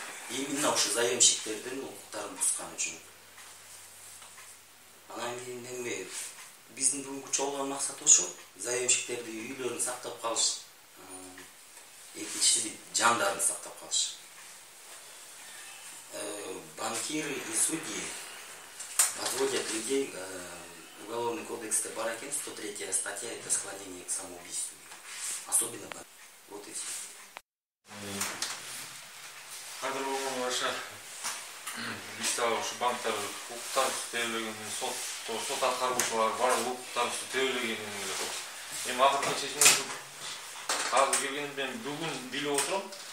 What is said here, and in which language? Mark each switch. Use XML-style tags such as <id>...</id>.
<ky>Именно ошо заемщиктердин укуктарын бускан үчүн. Анан кийин эми биздин бүгүнкү чогулган максат ошо. Заемщиктерди үйлөрүн сактап калыш, экинчиси жандарын сактап калыш.</ky> <ru>Банкиры и судьи подводят людей. Уголовный кодекс</ru> <ky>бар экен,</ky> <ru>103 статья, это склонение к самоубийству. Особенно банк. Вот и все.</ru> <ky>Кадр болгон баша бизде ошо банктар укуктар тебелеген сот аткаруучулар бар укуктар тебелеген эле. Эми акыркы чечимди азыр келгенде мен бүгүн билип отурам.</ky>